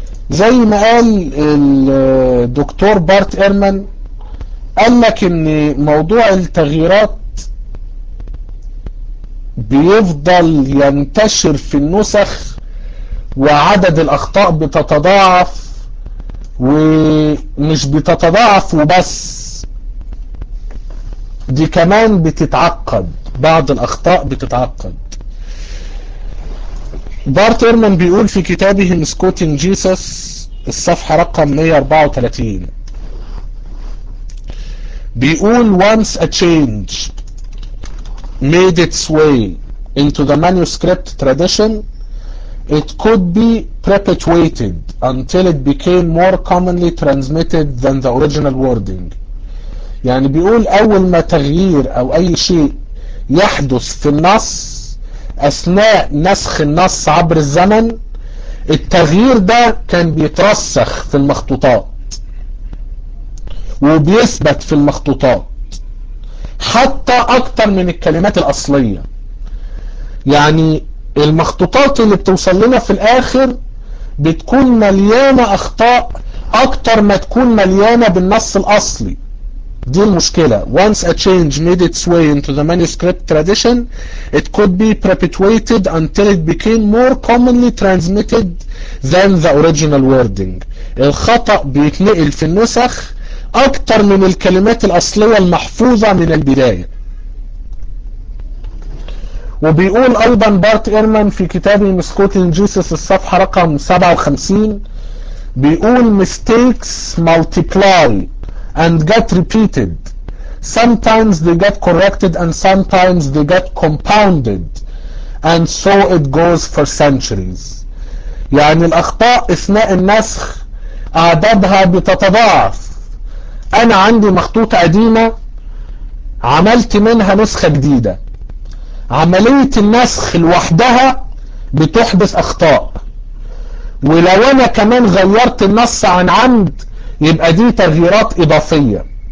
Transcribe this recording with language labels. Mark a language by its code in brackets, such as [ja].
[ar] زي ما قال الدكتور بارت إيرمان، قال لك ان موضوع التغييرات بيفضل ينتشر في النسخ وعدد الاخطاء بتتضاعف، ومش بتتضاعف وبس، دي كمان بتتعقد، بعض الاخطاء بتتعقد. بارت إيرمان بيقول في كتابه سكوتين جيسوس الصفحة رقم 134، بيقول [en] once a change made its way into the manuscript tradition it could be perpetuated until it became more commonly transmitted than the original wording. [ar] يعني بيقول اول ما تغيير او اي شيء يحدث في النص اثناء نسخ النص عبر الزمن، التغيير ده كان بيترسخ في المخطوطات وبيثبت في المخطوطات حتى اكتر من الكلمات الاصلية. يعني المخطوطات اللي بتوصل لنا في الاخر بتكون مليانة اخطاء اكتر ما تكون مليانة بالنص الاصلي. دي المشكلة. [en] Once a change made its way into the manuscript tradition, it could be perpetuated until it became more commonly transmitted than the original wording. [ar] الخطأ بيتنقل في النسخ أكتر من الكلمات الأصلية المحفوظة من البداية. وبيقول أيضا بارت إيرمان في كتابه سكوتين جيسوس الصفحة رقم 57، بيقول [en] mistakes multiply and get repeated. Sometimes they get corrected and sometimes they get compounded. And so it goes for centuries. [ar] يعني الأخطاء أثناء النسخ أعدادها بتتضاعف. أنا عندي مخطوطة قديمة عملت منها نسخة جديدة، عملية النسخ لوحدها بتحدث أخطاء، ولو أنا كمان غيرت النص عن عمد يبقى دي تغييرات إضافية.